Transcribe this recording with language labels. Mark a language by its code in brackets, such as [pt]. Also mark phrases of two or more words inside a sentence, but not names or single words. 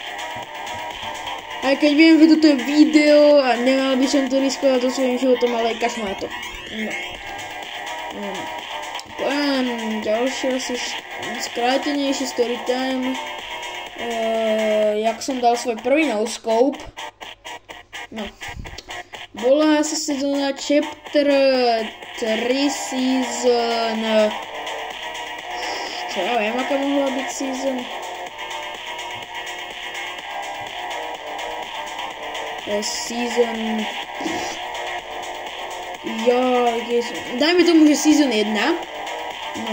[sk] Aj keď viem, že toto je video a nemal by som to riskovať so svojím životom, ale kašľam na to. No. Poviem ďalšie asi skrátenejší storytime. Jak som dal svoj prvý no-scope. No. Bola sa sezóna [en] chapter 3 season... [sk] Čo ja viem, aká mohla byť season? Season... Dajme tomu, že season 1. No.